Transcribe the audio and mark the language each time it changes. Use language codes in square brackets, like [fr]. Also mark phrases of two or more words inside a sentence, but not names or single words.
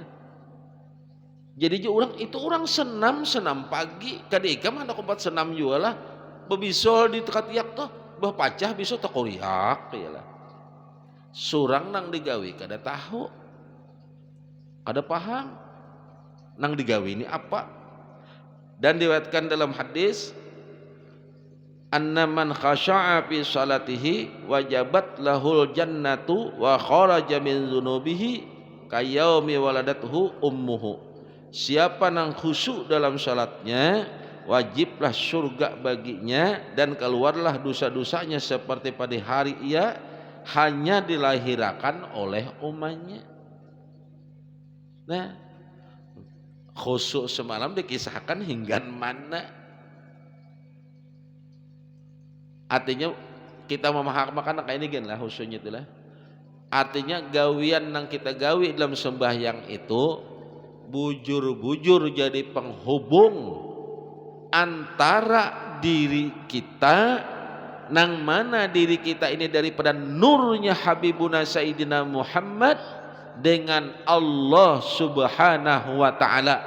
[bjn] Jadi orang senam pagi kadeka mana kompat senam juga lah bebisol di katiak tuh bapacah biso takoriak ya lah surang nang digawi kada tahu kada paham nang digawi ini apa. [id] Dan diriwayatkan dalam hadis [ar] أن من خشع في صلاته وجبت له الجنة وخرج من ذنوبه كيوم ولدته أمه. [id] Siapa yang khusyuk dalam salatnya wajiblah surga baginya dan keluarlah dosa-dosanya seperti pada hari ia hanya dilahirkan oleh umatnya. [bjn] Nah, khusyuk semalam dikisahkan hingga mana? Artinya kita memahamakan kayak ini kan lah khusyuknya itulah. Artinya gawian yang kita gawi dalam sembahyang itu bujur-bujur jadi penghubung antara diri kita nang mana diri kita ini daripada nurnya Habibuna Sayyidina Muhammad dengan Allah [ar] سبحانه وتعالى.